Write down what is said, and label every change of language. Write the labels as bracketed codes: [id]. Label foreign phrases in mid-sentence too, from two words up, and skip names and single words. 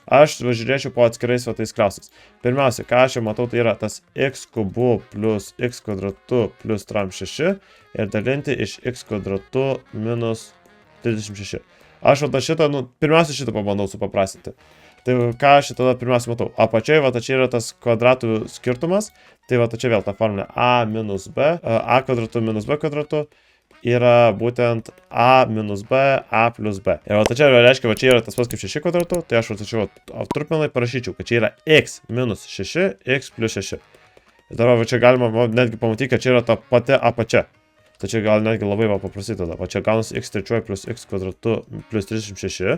[lt] Aš žiūrėčiau po atskirais va tais klausimais. Pirmiausia, ką aš čia matau, tai yra tas x kubu plus x kvadratu plus tram 6 ir dalinti iš x kvadratu minus 36. Aš va šitą, pirmiausia šitą pabandau supaprastinti. Tai ką aš tada pirmiausia matau? Apačiai, va čia yra tas kvadratų skirtumas, tai va čia vėl ta formulė a minus b, a kvadratu minus b kvadratu. Yra būtent a minus b, a plus b. Ir va čia reiškia, va čia yra tas pats kaip 6 kvadratu, tai aš va čia trupmenai parašyčiau, kad čia yra x minus 6, x plus 6. Ir dabar va čia galima netgi pamatyti, kad čia yra ta pati apačia. Tai čia gal netgi labai va paprastai tada. Va čia gaunasi x trečiuoju plus x kvadratu plus 36.